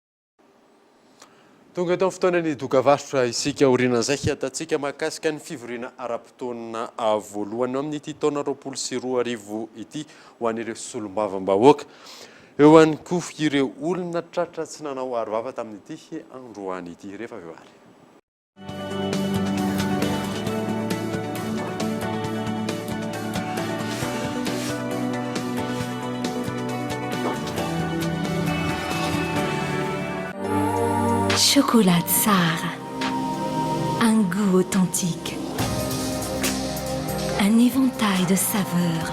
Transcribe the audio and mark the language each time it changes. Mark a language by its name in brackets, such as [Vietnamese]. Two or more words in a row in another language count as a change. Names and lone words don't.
[Malagasy] Tonga eto amin'ny fotoanany dokavarotra isika orinan'izay hiatantsika mahakasika ny fivoriana ara-potoana voalohany amin'ity taona 2024 ity ho an'ireo solombavam-bahoaka. Eo ihany koa ireo olona tratra tsy nanao arovava tamin'ity androany ity rehefa avy eo ary. [French] Chocolat Tsar, un goût authentique, un éventail de saveurs.